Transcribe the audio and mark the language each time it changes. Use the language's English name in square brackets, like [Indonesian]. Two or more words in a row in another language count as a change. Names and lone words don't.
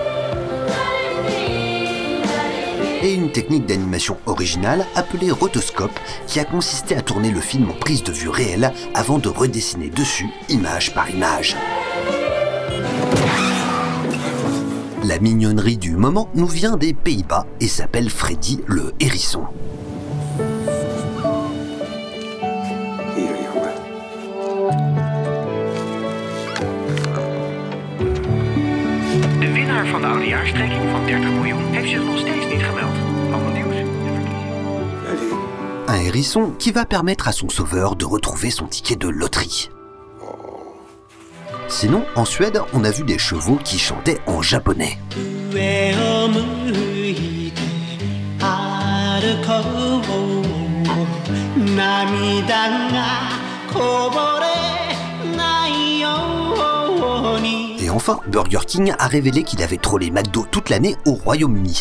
[French] Et une technique d'animation originale appelée rotoscope qui a consisté à tourner le film en prise de vue réelle avant de redessiner dessus, image par image. La mignonnerie du moment nous vient des Pays-Bas et s'appelle Freddy le hérisson. [Dutch] De winnaar van de oudejaarstrekking van 30 miljoen heeft zich nog steeds niet gemeld. Allemaal nieuws. [French] Un hérisson qui va permettre à son sauveur de retrouver son ticket de loterie. Sinon, en Suède, on a vu des chevaux qui chantaient en japonais. Et enfin, Burger King a révélé qu'il avait trollé McDo toute l'année au Royaume-Uni.